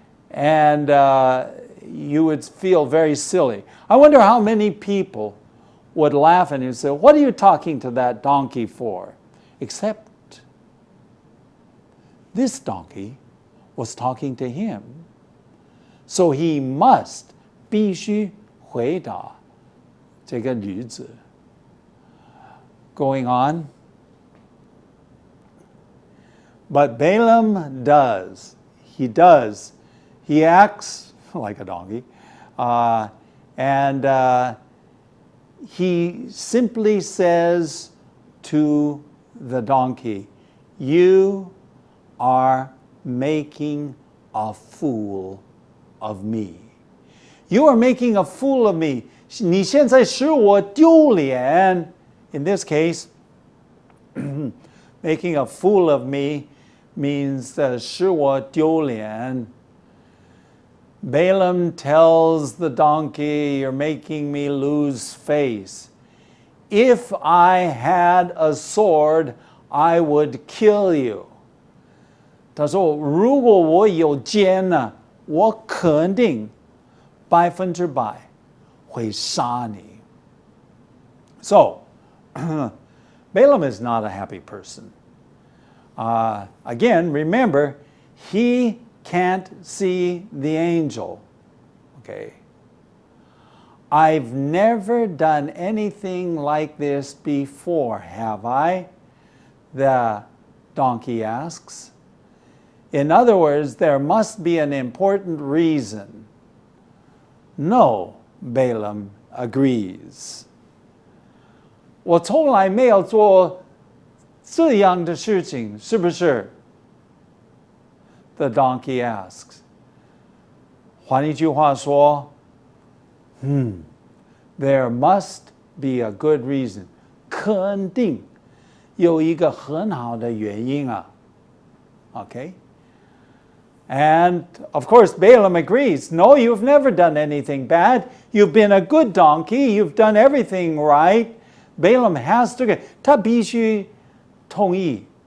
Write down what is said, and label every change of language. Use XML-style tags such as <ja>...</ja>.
<en>And you would feel very silly. I wonder how many people would laugh and say, what are you talking to that donkey for? Except this donkey was talking to him. So he must</en> <zh>必须回答这个驴子.</zh> <en>Going on. But Balaam does. He does. He acts like a donkey. And he simply says to the donkey, you are making a fool of me. You are making a fool of me.</en> <zh>你现在使我丢脸.</zh> <en>In this case, making a fool of me means</en> <zh>使我丢脸.</zh> <en>Balaam tells the donkey, you're making me lose face. If I had a sword, I would kill you.</en> <zh>他说如果我有剑呢我肯定100%会杀你.</zh> <en>So, Balaam is not a happy person. Again, remember, he can't see the angel. Okay. I've never done anything like this before, have I? The donkey asks. In other words, there must be an important reason. No, Balaam agrees.</en> <zh>我从来没有做这样的事情，是不是?</zh> <en>The donkey asks.</en> <zh>换一句话说,</zh> <en>there must be a good reason.</en> <zh>肯定有一个很好的原因啊.</zh> <en>Okay? And, of course, Balaam agrees. No, you've never done anything bad. You've been a good donkey. You've done everything right. Balaam has to agree.</en> <zh>他必须同意.</zh>